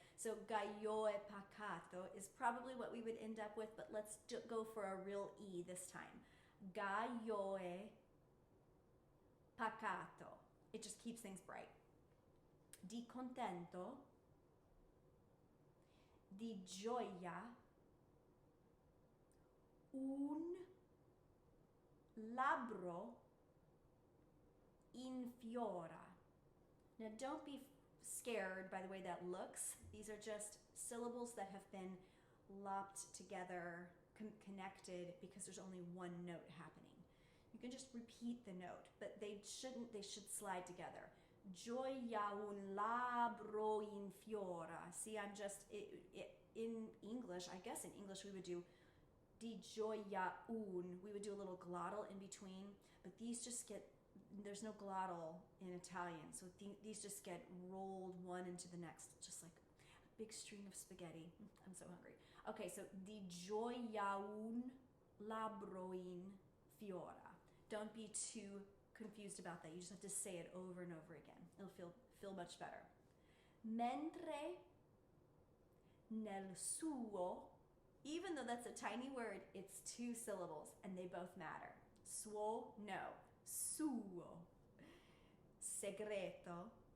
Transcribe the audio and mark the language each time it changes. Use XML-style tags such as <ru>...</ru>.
<en>So</en> <it>gallo e pacato</it> <en>is probably what we would end up with, but let's go for a real E this time.</en> <it>Gallo e pacato.</it> <en>It just keeps things bright.</en> <it>Di contento, di gioia, un labbro infiora.</it> <en>Now don't be scared by the way that looks. These are just syllables that have been lopped together, connected, because there's only one note happening. You can just repeat the note, but they should slide together.</en> <it>Gioia un labbro infiora.</it> <en>See, I'm just, in English, I guess in English we would do</en> <it>di gioia un.</it> <en>We would do a little glottal in between, but these just get, there's no glottal in Italian, so these just get rolled one into the next, just like a big string of spaghetti. I'm so hungry. Okay, so</en> <it>di gioia un labbro infiora.</it> <en>Don't be too confused about that. You just have to say it over and over again. It'll feel much better.</en> <it>Mentre nel suo,</it> <en>even though that's a tiny word, it's 2 syllables and they both matter.</en> <it>Suo, no. Suo. Segreto.</it>